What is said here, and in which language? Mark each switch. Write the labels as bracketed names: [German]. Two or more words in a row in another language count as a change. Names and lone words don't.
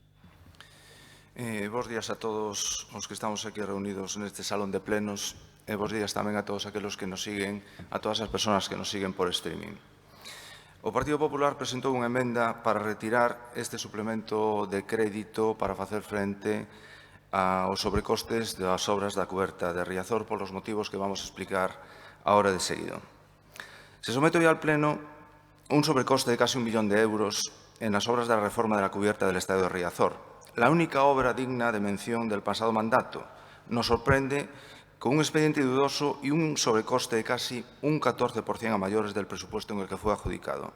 [Galician] Bos días a todos os que estamos aquí reunidos neste salón de plenos e bos días tamén a todos aqueles que nos siguen, a todas as persoas que nos siguen por streaming. O Partido Popular presentou unha emenda para retirar este suplemento de crédito para facer frente aos sobrecostes das obras da cuberta de Riazor polos motivos que vamos a explicar agora de seguido. [Spanish] Se somete hoy al Pleno un sobrecoste de casi 1 millón de euros en las obras de la reforma de la cubierta del Estadio de Riazor, la única obra digna de mención del pasado mandato. Nos sorprende con un expediente dudoso y un sobrecoste de casi un 14% a mayores del presupuesto en el que fue adjudicado.